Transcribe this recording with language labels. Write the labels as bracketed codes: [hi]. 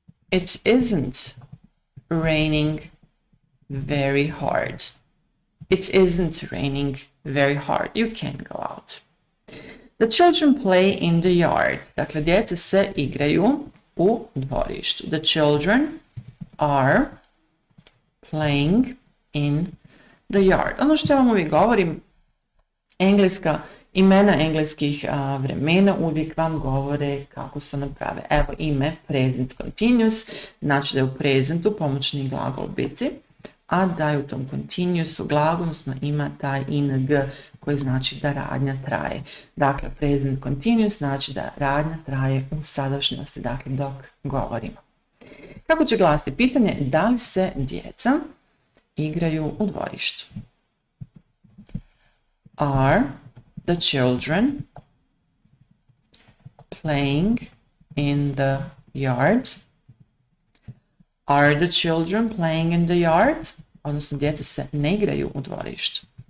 [en] It isn't raining very hard. It isn't raining very hard. You can't go out. The children play in the yard. [bs] Dakle, djeca se igraju u dvorištu. [en] The children are playing in the yard. [bs] Ono što ja vam uvijek govorim, Imena engleskih vremena uvijek vam govore kako se naprave. Evo ime present continuous, znači da je u prezentu pomoćni glagol biti, a da je u tom continuousu glagol, odnosno ima taj ing koji znači da radnja traje. Dakle, present continuous znači da radnja traje u sadašnjosti, dakle dok govorimo. Kako će glasiti pitanje? Da li se djeca igraju u dvorištu? [en] Are the children playing in the yard? Are the children playing in the yard? [bs] Odnosno, djeca se ne igraju u dvorištu.